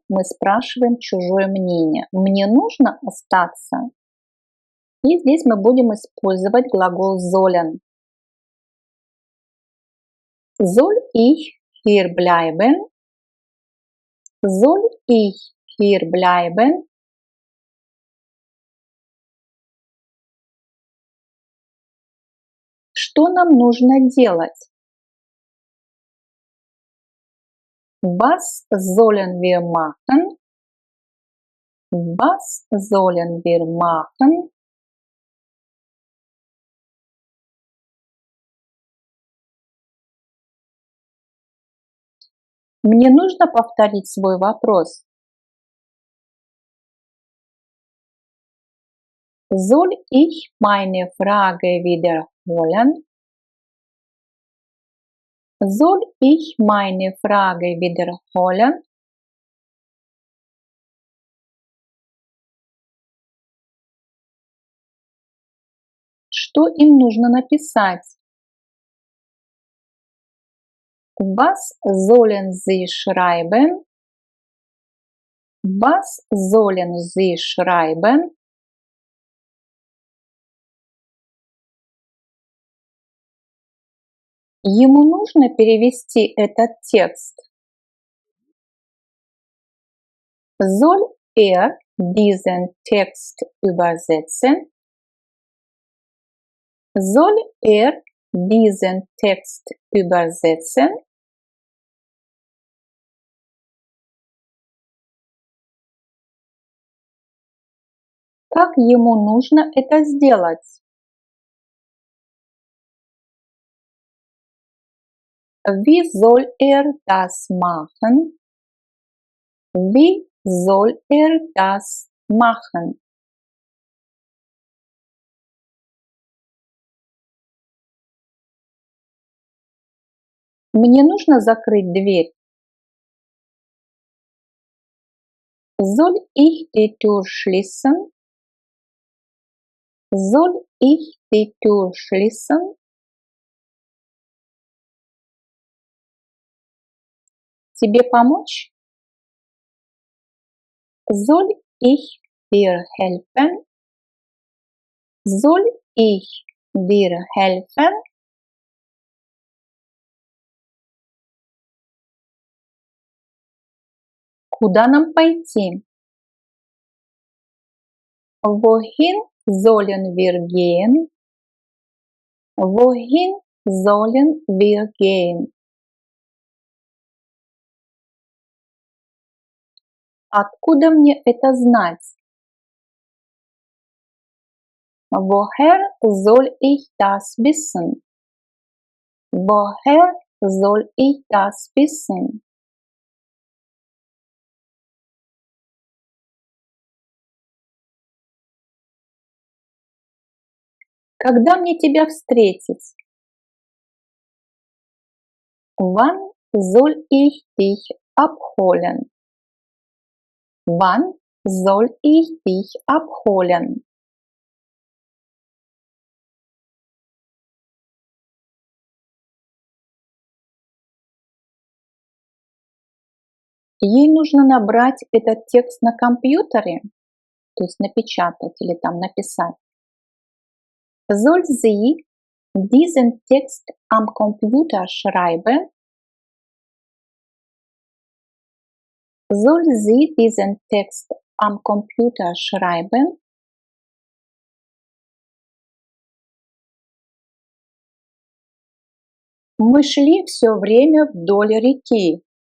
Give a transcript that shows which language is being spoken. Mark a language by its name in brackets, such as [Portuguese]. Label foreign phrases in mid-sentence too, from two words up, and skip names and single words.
[Russian] Мы спрашиваем чужое мнение. Мне нужно остаться? И здесь мы будем использовать глагол sollen. [German] Soll ich hier bleiben? Soll ich hier bleiben? [Russian] Что нам нужно делать? [German] Was sollen wir machen? Was sollen wir machen? [Russian] Мне нужно повторить свой вопрос. [German] Soll ich meine Frage wiederholen? Soll ich meine Frage wiederholen? [Russian] Что им нужно написать? [German] Was sollen sie schreiben? Was sollen sie schreiben? [Russian] Ему нужно перевести этот текст. [German] Soll diesen Text übersetzen? Soll diesen Text übersetzen? [Russian] Как ему нужно это сделать? [German] Wie soll das machen? Wie soll das machen? [Russian] Мне нужно закрыть дверь. [German] Soll ich die Tür schließen? Soll ich die Tür schließen? [Russian] Тебе помочь? [German] Soll ich dir helfen? Soll ich dir helfen? [Russian] Куда нам пойти? [German] Wohin sollen wir gehen? Wohin sollen wir gehen? [Russian] Откуда мне это знать? [German] Woher soll ich das wissen? Woher soll ich das wissen? [Russian] Когда мне тебя встретить? [German] Wann soll ich dich abholen? Wann soll ich dich abholen? [Russian] Ей нужно набрать этот текст на компьютере, то есть напечатать или там написать. [German] Soll sie diesen Text am Computer schreiben? Soll sie diesen Text am Computer schreiben? [Russian] Мы шли все время вдоль реки.